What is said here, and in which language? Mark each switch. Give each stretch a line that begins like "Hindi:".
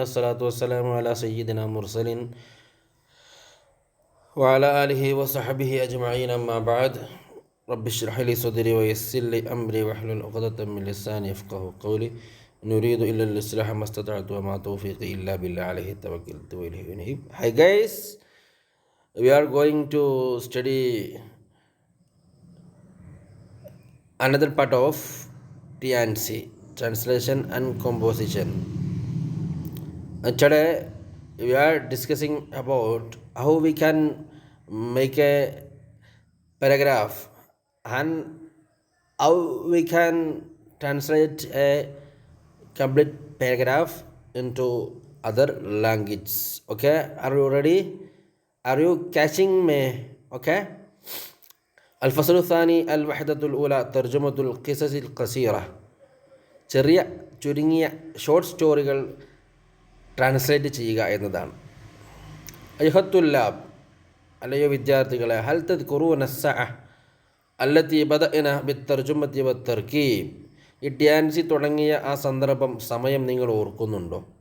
Arabic: الصلاة والسلام على سيدنا المرسلين وعلى آله وصحبه أجمعين. أما بعد، رب اشرح لي صدري ويسر لي أمري واحلل عقدة من لساني يفقه قولي. نريد إلا الإصلاح ما استطعت وما توفيقي إلا بالله عليه توكلت وإليه أنيب.
English: Hi guys, we are going to study another part of TNC, translation and composition. Today we are discussing about how we can make a paragraph and how we can translate a complete paragraph into other language. Okay, are you ready? Are you catching me? Okay.
Arabic: الفصل الثاني الوحدة الأولى ترجمة القصص القصيرة.
Malayalam: ചെറിയ ചുരുങ്ങിയ short സ്റ്റോറികൾ translate ചെയ്യുക എന്നതാണ്.
Arabic: അയ്ഹത്തുല്ലാബ്,
Malayalam: അല്ലയോ വിദ്യാർത്ഥികളെ,
Arabic: ഹൽ തദ്കുറൂന അസ്സഅ അല്ലത്തി ബദഅന ബിത്തർജുമത്തി വത്തർകീബ്,
Malayalam: ഈ TNC തുടങ്ങിയ ആ സന്ദർഭം, സമയം നിങ്ങൾ ഓർക്കുന്നുണ്ടോ?